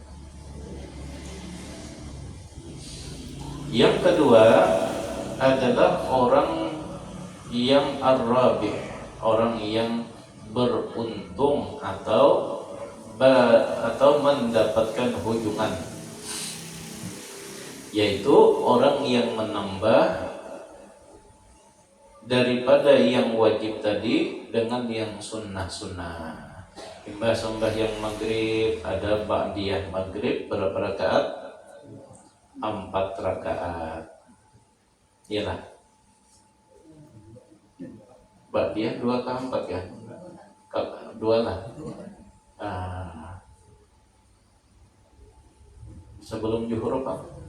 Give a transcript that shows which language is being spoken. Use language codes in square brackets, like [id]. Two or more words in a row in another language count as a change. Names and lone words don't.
[id] Yang kedua adalah orang yang ar-rabih, orang yang beruntung atau mendapatkan hujungan, yaitu orang yang menambah daripada yang wajib tadi dengan yang sunnah-sunnah. [bjn] Imbah sembahyang maghrib ada ba'diyah maghrib berapa rakaat? 4 rakaat. Iyalah. Ba'diyah 2 ke 4 ya? 2 lah. Sebelum zuhur apa?